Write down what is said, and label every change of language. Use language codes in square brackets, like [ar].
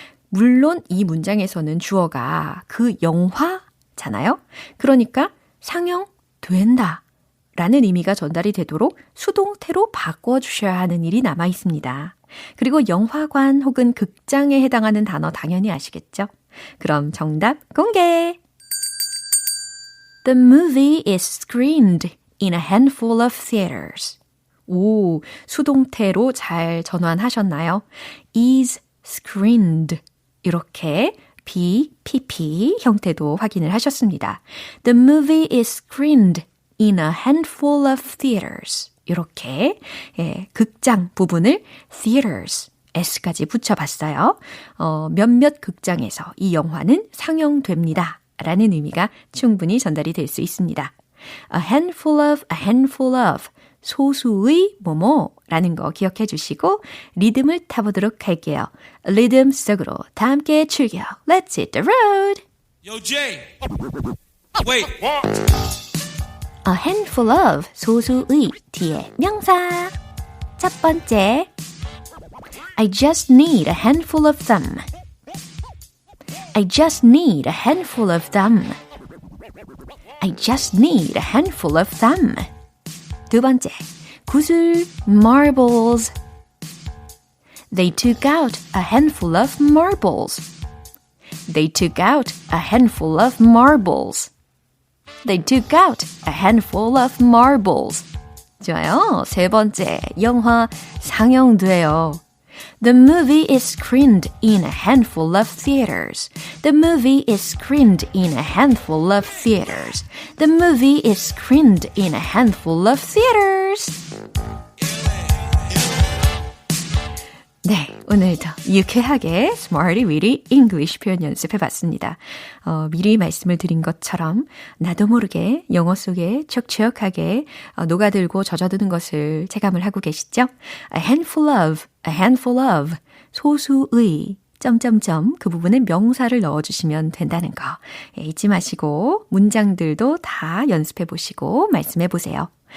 [ko] 물론 이 문장에서는 주어가 그 영화잖아요. 그러니까 상영된다 라는 의미가 전달이 되도록 수동태로 바꿔주셔야 하는 일이 남아 있습니다. 그리고 영화관 혹은 극장에 해당하는 단어 당연히 아시겠죠? 그럼 정답 공개! [en] The movie is screened in a handful of theaters. [ko] 오, 수동태로 잘 전환하셨나요? [en] is screened. [ko] 이렇게 BPP 형태도 확인을 하셨습니다. [en] The movie is screened in a handful of theaters. [ko] 이렇게 극장 부분을 theaters, s까지 붙여봤어요. 몇몇 극장에서 이 영화는 상영됩니다. 라는 의미가 충분히 전달이 될 수 있습니다. [en] A handful of, [ko] 소수의 뭐뭐라는 거 기억해 주시고 리듬을 타보도록 할게요. 리듬 속으로 다 함께 출격. [en] Let's hit the road. Yo, Jay. Wait. A handful of, [ko] 소수의 뒤에 명사. 첫 번째. [en] I just need a handful of them. I just need a handful of them. I just need a handful of them. [ko] 두 번째, 구슬, marbles. [en] They took out a handful of marbles. They took out a handful of marbles. They took out a handful of marbles. [ko] 좋아요. 세 번째, 영화 상영돼요. [en] The movie is screened in a handful of theaters. The movie is screened in a handful of theaters. The movie is screened in a handful of theaters. [ko] 네, 오늘도 유쾌하게 Smarty Weedy English 표현 연습해봤습니다. 미리 말씀을 드린 것처럼 나도 모르게 영어 속에 촉촉하게 녹아들고 젖어드는 것을 체감을 하고 계시죠? [en] A handful of, [ko] 소수의, 점점점 그 부분에 명사를 넣어주시면 된다는 거 잊지 마시고 문장들도 다 연습해보시고 말씀해보세요.